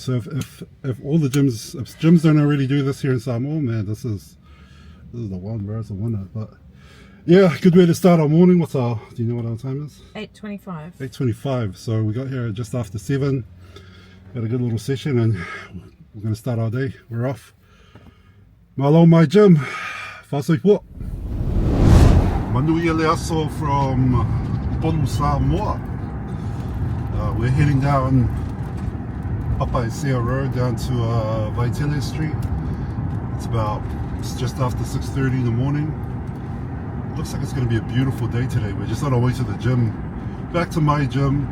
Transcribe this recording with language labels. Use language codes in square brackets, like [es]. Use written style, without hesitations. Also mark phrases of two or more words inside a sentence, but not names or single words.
[en] So if all the gyms don't already do this here in Samoa, man, this is the one, bro. It's a winner. But yeah, good way to start our morning. Do you know what our time is? 8:25. 8:25. So we got here just after 7. Had a good little session, and we're going to start our day. We're off. Malo Mai Gym. [sm] Whasoi po. Manuia Leaso [en] from Polu, Samoa. We're heading down Papaisea Road down to Vaitele Street. It's just after 6:30 in the morning. Looks like it's going to be a beautiful day today. We're just on our way to the gym. Back to Mai Gym.